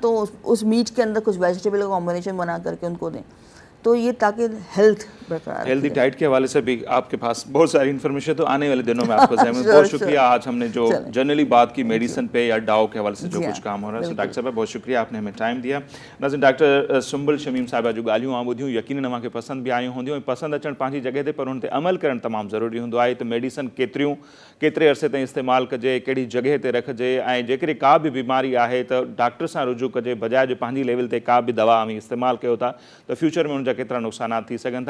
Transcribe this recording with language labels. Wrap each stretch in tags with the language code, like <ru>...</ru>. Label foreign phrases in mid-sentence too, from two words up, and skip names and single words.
<ur>تو اس میٹ کے اندر کچھ ویجیٹیبل کا کمبینیشن بنا کر کے ان کو دیں, تو یہ تاکہ ہیلتھ برقرار رہے. ہیلدی ڈائٹ کے حوالے سے بھی آپ کے پاس بہت ساری انفارمیشن, تو آنے والے دنوں میں آپ کو بہت شکریہ. آج ہم نے جو جنرلی بات کی میڈیسن پہ یا ڈاؤ کے حوالے سے جو کچھ کام ہو رہا ہے, ڈاکٹر صاحب بہت شکریہ, آپ نے ہمیں ٹائم دیا.</ur> <sd>ناظرین, ڈاکٹر سنبل شمیم صاحبہ جو ॻाल्हियूं आऊं ॿुधियूं यकीनन तव्हांखे पसंदि बि आयूं हूंदियूं. पसंदि अचणु पंहिंजी जॻह ते, पर हुन ते अमल करणु तमामु ज़रूरी हूंदो आहे. त मेडिसन केतिरे अरसे ताईं इस्तेमालु कजे, कहिड़ी जॻह ते रखिजे, ऐं जेकॾहिं का बि बीमारी आहे त डॉक्टर सां रुजू कजे, बजाए जे पंहिंजी लेवल ते का बि दवा अमी इस्तेमालु कयो था त फ्यूचर में हुनजा केतिरा नुक़सानात थी सघनि था.</sd>